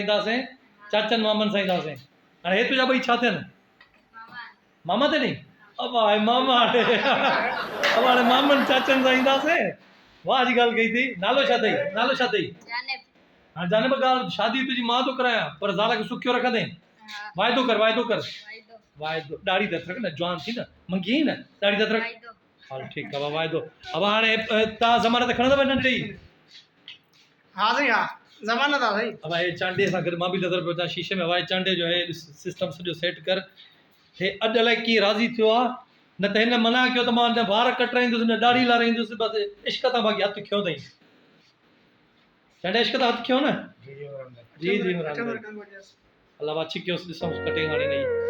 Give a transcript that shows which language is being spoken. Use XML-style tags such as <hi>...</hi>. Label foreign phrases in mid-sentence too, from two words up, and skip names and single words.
<sd>ईंदासीं चाचनि मामनि सां ईंदासीं हाणे हे तुंहिंजा ॿई छा थियनि मामा ते नी अब हाणे मामा अब हाणे मामनि चाचनि सां ईंदासीं वाह जी ॻाल्हि कई थी नालो छा अथई हाणे जाने ॿ ॻाल्हि शादी तुंहिंजी मां थो करायां पर ज़ाल खे सुखियो रखंदे वाइदो कर वाइदो ॾाढी त रख न जवान थी न मंगी न ॾाढी त रख हल ठीकु आहे वाइदो अब हाणे तव्हां ज़मानत खणंदव नंढी हां सही हां ज़मानत आ सही अब हे चांडे सां गॾु मां बि नज़र पियो अचां शीशे में वाए चांडे जो हे सिस्टम सॼो सेट कर हे अॼु अलाए कीअं राज़ी थियो आहे न त हिन मना कयो त मां न वार कटराईंदुसि न दाढ़ी लाराईंदुसि बसि इश्क तां बाक़ी हथु खयो अथई चांडे इश्क तां हथु खयो न जी अलाह अची कयोसि ॾिसूं कटिंग हाणे नई</sd>